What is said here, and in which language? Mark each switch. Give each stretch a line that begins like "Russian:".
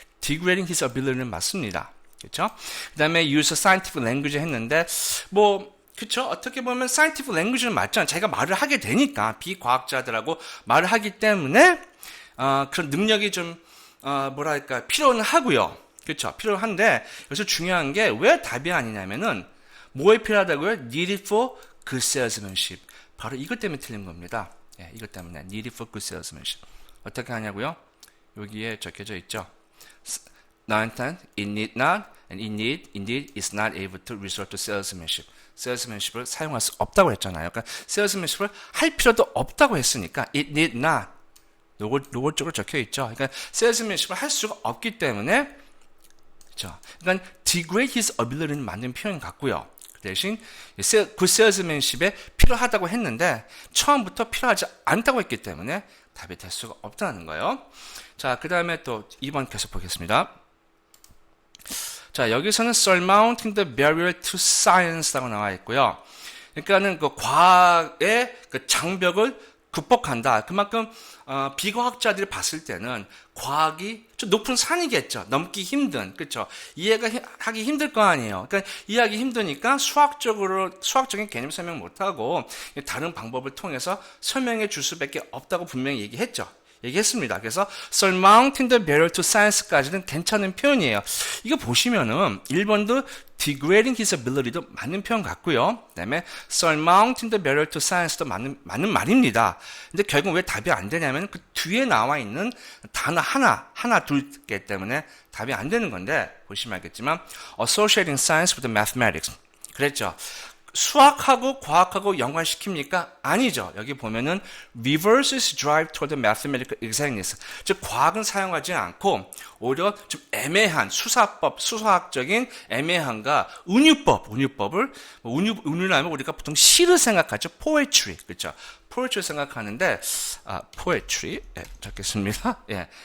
English: degrading his ability는
Korean: 맞습니다. 그렇죠? 그다음에
English: use scientific language
Korean: 했는데 그렇죠? 어떻게 보면
English: scientific language
Korean: 는 맞잖아요. 자기가 말을 하게 되니까 비과학자들하고 말을 하기 때문에 그런 능력이 좀 뭐랄까 필요는 하고요. 그렇죠? 필요한데 여기서 중요한 게 왜 답이 아니냐면은 뭐에 필요하다고요?
English: needed for good salesmanship.
Korean: 바로 이것 때문에 틀린 겁니다. 예, 이것 때문에
English: needed for good salesmanship.
Korean: 어떻게 하냐고요? 여기에 적혀져 있죠. 나한테는
English: it need not and indeed is not able to resort to salesmanship.
Korean: salesmanship을 사용할 수 없다고 했잖아요. 그러니까 salesmanship을 할 필요도 없다고 했으니까
English: it need not
Korean: 요거 쪽으로 적혀 있죠. 그러니까 salesmanship을 할 수가 없기 때문에 그렇죠. 그러니까 degrade his ability는 맞는 표현 같고요. 그 대신
English: good salesmanship
Korean: 에 필요하다고 했는데 처음부터 필요하지 않다고 했기 때문에 답이 될 수가 없다는 거예요. 자, 그 다음에 또 2번 계속 보겠습니다. 자, 여기서는
English: surmounting the barrier to science
Korean: 라고 나와 있고요. 그러니까는 그 과학의 그 장벽을 극복한다. 그만큼 비과학자들이 봤을 때는 과학이 좀 높은 산이겠죠. 넘기 힘든, 그렇죠? 이해가 하기 힘들 거 아니에요. 그러니까 이해하기 힘드니까 수학적인 개념 설명 못하고 다른 방법을 통해서 설명해 줄 수밖에 없다고 분명히 얘기했습니다.
English: 그래서 surmounting the barrier to science까지는
Korean: 괜찮은 표현이에요. 이거 보시면은 1번도 degrading his ability도 맞는 표현 같고요.
English: 그다음에 surmounting the barrier to science도
Korean: 맞는 말입니다. 근데 결국 왜 답이 안 되냐면 그 뒤에 나와 있는 단어 하나 둘 개 때문에 답이 안 되는 건데 보시면 알겠지만
English: associating science with mathematics
Korean: 그랬죠. 수학하고 과학하고 연관시킵니까? 아니죠. 여기 보면은
English: reverses drive toward mathematical exactness.
Korean: 즉 과학은 사용하지 않고 오히려 좀 애매한 수사학적인 애매함과 운율법을 운율을 하면 우리가 보통 시를 생각하죠. poetry. 그렇죠? poetry 생각하는데 poetry 적겠습니다. 예.